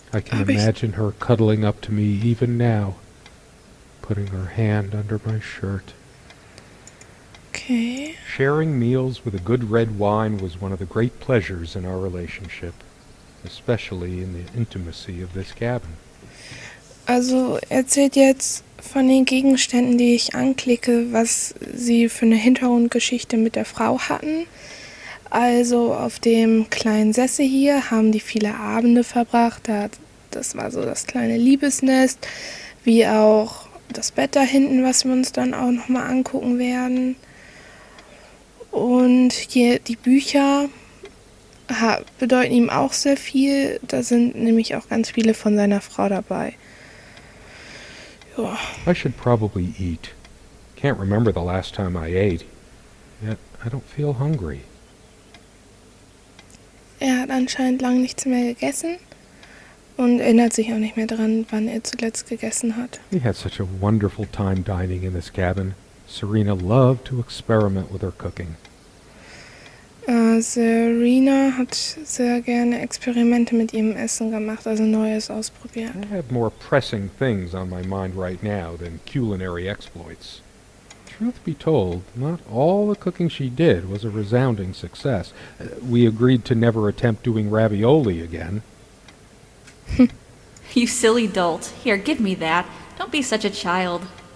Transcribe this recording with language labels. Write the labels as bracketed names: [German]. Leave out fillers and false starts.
[English] I can imagine her cuddling up to me even now, putting her hand under my shirt. Okay. Sharing meals with a good red wine was one of the great pleasures in our relationship, especially in the intimacy of this cabin. [German] Also erzählt jetzt von den Gegenständen, die ich anklicke, was sie für eine Hintergrundgeschichte mit der Frau hatten. Also auf dem kleinen Sessel hier haben die viele Abende verbracht. Das war so das kleine Liebesnest, wie auch das Bett da hinten, was wir uns dann auch nochmal angucken werden. Und hier die Bücher bedeuten ihm auch sehr viel. Da sind nämlich auch ganz viele von seiner Frau dabei. Ja. [English] I should probably eat. Can't remember the last time I ate. Yet I don't feel hungry. [German] Er hat anscheinend lange nichts mehr gegessen und erinnert sich auch nicht mehr daran, wann er zuletzt gegessen hat. [English] We had such a wonderful time dining in this cabin. Serena loved to experiment with her cooking. [German] Serena hat sehr gerne Experimente mit ihrem Essen gemacht, also Neues ausprobiert. [English] I have more pressing things on my mind right now than culinary exploits. Truth be told, not all the cooking she did was a resounding success. We agreed to never attempt doing ravioli again. You silly dolt. Here, give me that. Don't be such a child.